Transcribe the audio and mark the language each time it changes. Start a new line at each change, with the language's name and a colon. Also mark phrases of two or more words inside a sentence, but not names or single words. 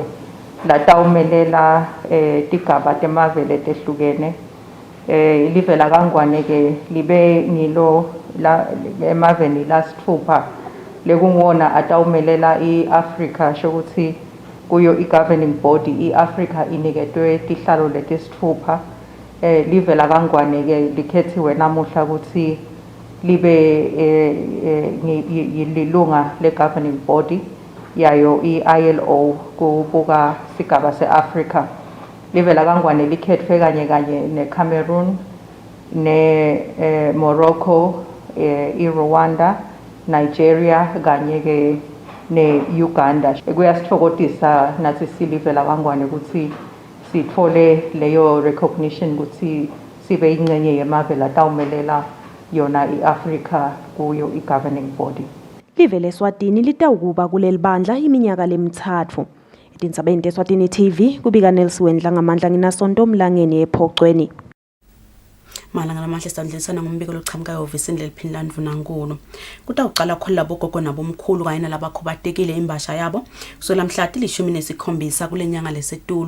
Swati: latawumelela tigaba temave letehlukene live lakangwane ke libe ngilo emaveni lasithupha lekungwona atawumelela i-Africa shokuthi kuyo i-
English: governing body
Swati: i-Africa iniketwe tihlalo letisithupha live lakangwane ke likhethiwe namuhla ukuthi libe yilunga le-
English: governing body
Swati: yayo i-ILO kubuka sigaba se-Africa. Live lakangwane likhetfwe kanye ne-Cameroon, ne-Morocco, i-Rwanda, Nigeria kanye ke ne-Uganda. Kuyasitfokotisa nathi silive lakangwane ukuthi sithole leyo recognition ukuthi sibe yingcenye yemave latawumelela yona i-Africa kuyo i-
English: governing body.
Swati: Live leSwatini litawukuba kuleli bandla iminyaka lemithatfu. Etindzabeni teSwatini TV kubika Nelson Wendla ngamandla nginasonto Mlangeni ePhocweni. Malanga lamahle sandlisana ngombiko lochamuka eHhovisini leliphini laNdvunankhulu. Kutawuqala khona labo gogo nabomkhulu kanye nalabakhubatekile imbasha yabo kusukela mhla ti-17 kulenyanga leSetulo.